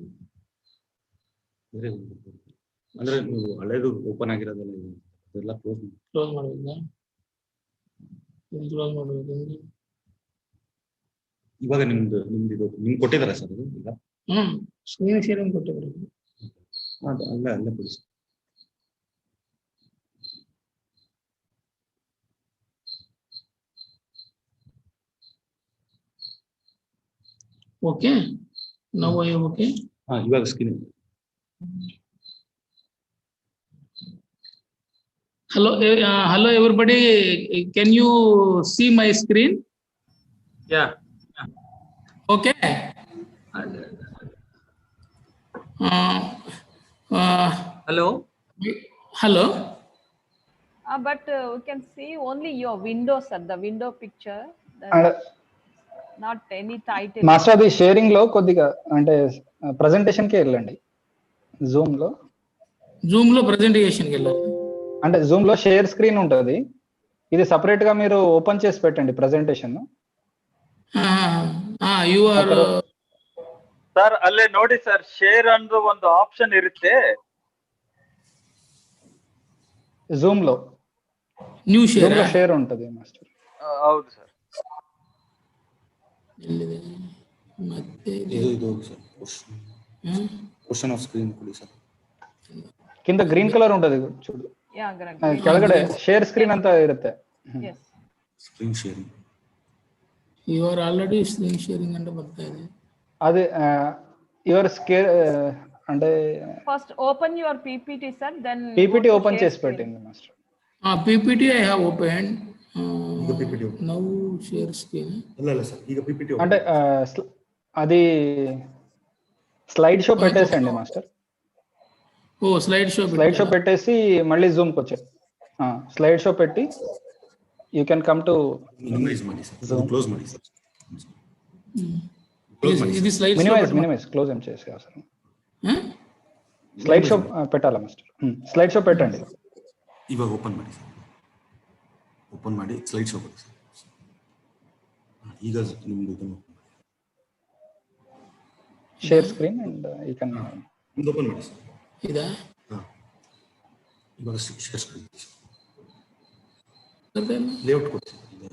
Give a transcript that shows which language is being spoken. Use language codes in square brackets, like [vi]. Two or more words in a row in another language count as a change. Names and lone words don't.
[kn] ಅಂದ್ರೆ ನೀವು ಹಳೇದು ಓಪನ್ ಆಗಿರೋದಲ್ಲ, ಇದೆಲ್ಲ ಕ್ಲೋಸ್ ಮಾಡಬೇಕಾ? ಕ್ಲೋಸ್ ಮಾಡಬೇಕು. ಇವಾಗ ನಿಮ್ದು ಇದು ನಿಮ್ಗೆ ಕೊಟ್ಟಿದಾರ ಸರ್ ಅದು ಈಗ? [en] screen sharing [kn] ಕೊಟ್ಟಿದ್ದಾರೆ. ಅಲ್ಲೇ ಕೊಡಿ. [en] Okay, now I am okay. [kn] ಇವಾಗ ಸ್ಕ್ರೀನ್. [en] Hello everybody, can you see my screen? Yeah. Okay. Hello. Hello. But we can see only your window, sir. The window picture. And Not any title. [te] మాస్టర్ అది షేరింగ్ లో కొద్దిగా అంటే ప్రెజెంటేషన్ కి వెళ్ళండి జూమ్ లో presentation కి వెళ్ళాలి. అంటే జూమ్ లో [en] share screen [te] ఉంటుంది, ఇది సపరేట్ గా మీరు ఓపెన్ చేసి పెట్టండి ప్రెజెంటేషన్. [en] You are [kn] ಸರ್ ಅಲ್ಲೇ ನೋಡಿ ಸರ್, ಶೇರ್ ಅನ್ನೋ ಒಂದು ಆಪ್ಷನ್ ಇರುತ್ತೆ [te] జూమ్ లో. [en] new share [te] లో షేర్ ఉంటుంది మాస్టర్. [kn] ಹೌದು ಸರ್. ಮತ್ತೆ ಇದು ಸರ್ [en] question of screen [kn] ಕೊಡಿ ಸರ್. [te] కింద [en] green colour [te] ఉంటుంది చూడు, [kn] ಕೆಳಗಡೆ [en] share screen [kn] ಅಂತ ಇರುತ್ತೆ. [en] screen sharing. you are already screen sharing [kn] ಅಂತ ಬರ್ತಾ ಇದೆ. [te] అది యువర్ అంటే [en] first open your PPT sir, then [te] పీపీటీ ఓపెన్ చేసి పెట్టండి మాస్టర్. [en] PPT I have open. [kn] ಈಗ ಪಿಪಿಟಿ [en] now share screen. [kn] ಅಲ್ಲ ಸರ್, ಈಗ ಪಿಪಿಟಿ [te] అంటే అది [en] slide show [te] పెట్టేసండి మాస్టర్. [en] slide show [te] పెట్టేసి మళ్ళీ జూమ్ కి వచ్చాయి. [en] slide show [te] పెట్టి [en] you can come to [kn] ಮಿನಿಮೈಸ್ ಮಾಡಿ ಸರ್, ಕ್ಲೋಸ್ ಮಾಡಿ ಸರ್. [en] minimise close [te] ఏం చేసే అవసరం. [en] slide show [te] పెట్టాలా మాస్టర్? [en] slide show [te] పెట్టండి. [kn] ಇವಾಗ ಓಪನ್ ಮಾಡಿ ಸರ್, ಓಪನ್ ಮಾಡಿ [en] slide show [kn] ಕೊಡಿ ಸರ್. ಈಗ ನಿಮ್ದು ಇದನ್ನು [en] share screen and you can [kn] ನಿಮ್ದು ಓಪನ್ ಮಾಡಿ ಸರ್. ಇದಾ? ಇವಾಗ [en] share screen layout [kn] ಕೊಡಿ ಸರ್.